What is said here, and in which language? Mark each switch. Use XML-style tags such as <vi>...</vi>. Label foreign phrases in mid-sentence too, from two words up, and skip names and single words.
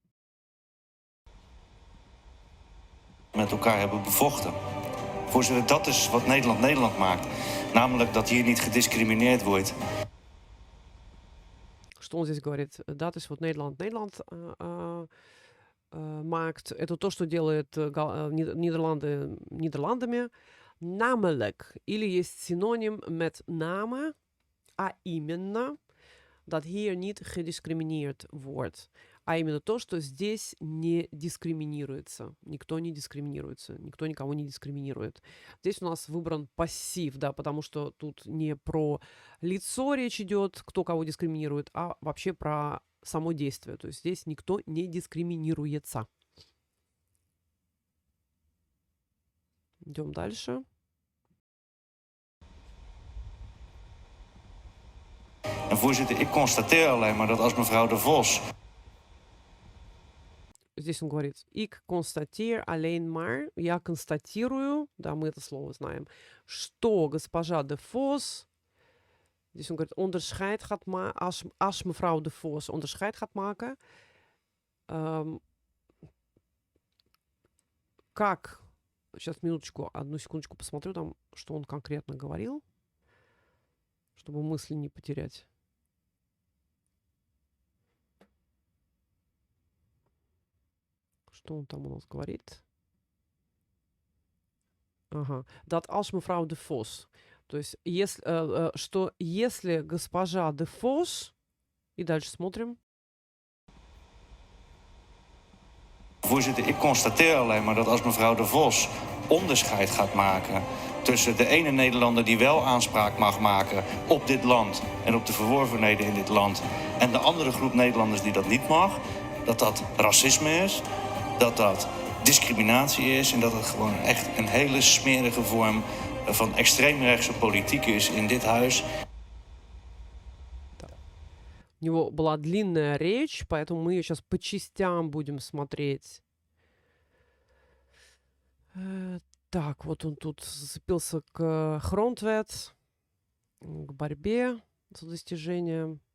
<nl>Met elkaar hebben bevochten. Voorzitter, dat is wat Nederland Nederland maakt. Namelijk dat hier niet gediscrimineerd wordt.</nl> <ru>Что он здесь говорит?</ru> <nl>Dat is wat Nederland Nederland maakt.</nl> <ru>Это то, что делает Нидерланды Нидерландами. Namelijk. Или есть синоним</ru> <nl>met name,</nl> <ru>а именно,</ru> <nl>dat hier niet gediscrimineerd wordt.</nl> <ru>А именно то, что здесь не дискриминируется. Никто не дискриминируется. Никто никого не дискриминирует. Здесь у нас выбран пассив, да, потому что тут не про лицо речь идет, кто кого дискриминирует, а вообще про само действие. То есть здесь никто не дискриминируется. Идем дальше.</ru> <nl>En voorzitter, ik constateer alleen maar dat als mevrouw De Vos...</nl> <ru>Здесь он говорит,</ru> <nl>ik constateer alleen maar,</nl> <ru>я констатирую, да, мы это слово знаем, что госпожа Де Вос, здесь он говорит,</ru> <nl>onderscheid gaat maken, als mevrouw De Vos onderscheid gaat maken,</nl> <ru>как, сейчас минуточку, одну секундочку посмотрю там, что он конкретно говорил, чтобы мысли не потерять. Что он там у нас говорит? Ага.</ru> <nl>Dat als mevrouw De Vos.</nl> <ru>То есть, что если госпожа Де Вос... И дальше смотрим.</ru> <nl>Voorzitter, ik constateer alleen maar dat als mevrouw De Vos onderscheid gaat maken tussen de ene Nederlander die wel aanspraak mag maken op dit land en op de verworvenheden in dit land en de andere groep Nederlanders die dat niet mag, dat dat racisme is, dat dat discriminatie is en dat het gewoon echt een hele smerige vorm van extreemrechtse politiek is in dit huis.</nl> <ru>У него была длинная речь, поэтому мы ее сейчас по частям будем смотреть. Так, вот он тут зацепился к Grondwet, к борьбе за достижение.</ru>